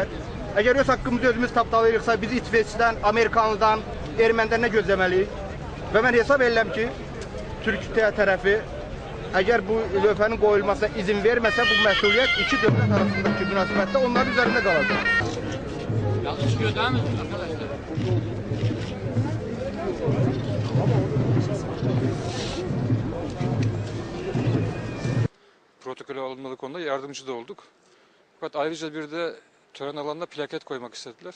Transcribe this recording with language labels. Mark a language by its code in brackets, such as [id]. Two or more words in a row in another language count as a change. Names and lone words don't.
[az] Əgər öz haqqımızı özümüz tapdalayırıqsa, bizi İsveçdən, Amerikanlıdan, ermənidən nə gözləməliyik? Və mən hesab edirəm ki, Türkiyə tərəfi əgər bu lövhənin qoyulmasına izin verməsə, bu məsuliyyət iki dövlət arasındakı münasibətdə onların üzərində qalacaq. [tr] Yanlış çıkıyor değil mi arkadaşlar? Protokolü alınmalı konuda yardımcı da olduk. Fakat ayrıca bir de tören alanına plaket koymak istediler.